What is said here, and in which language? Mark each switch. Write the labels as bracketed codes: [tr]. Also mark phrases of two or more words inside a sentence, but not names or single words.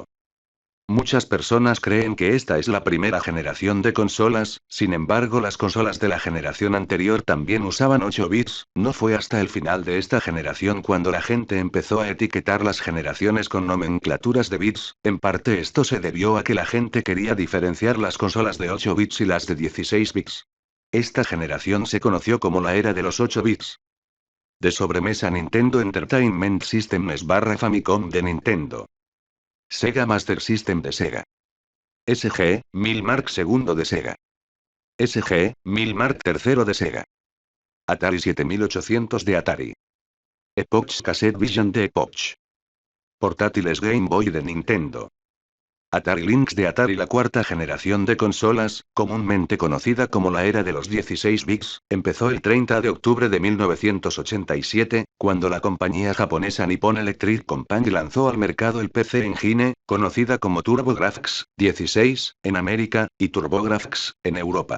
[es] Muchas personas creen que esta es la primera generación de consolas, sin embargo las consolas de la generación anterior también usaban 8 bits, no fue hasta el final de esta generación cuando la gente empezó a etiquetar las generaciones con nomenclaturas de bits. En parte esto se debió a que la gente quería diferenciar las consolas de 8 bits y las de 16 bits. Esta generación se conoció como la era de los 8 bits. De sobremesa, Nintendo Entertainment System es / Famicom de Nintendo. Sega Master System de Sega. SG-1000 Mark II de Sega. SG-1000 Mark III de Sega. Atari 7800 de Atari. Epoch Cassette Vision de Epoch. Portátiles Game Boy de Nintendo. Atari Lynx de Atari. La cuarta generación de consolas, comúnmente conocida como la era de los 16 bits, empezó el 30 de octubre de 1987, cuando la compañía japonesa Nippon Electric Company lanzó al mercado el PC Engine, conocida como TurboGrafx 16, en América, y TurboGrafx, en Europa.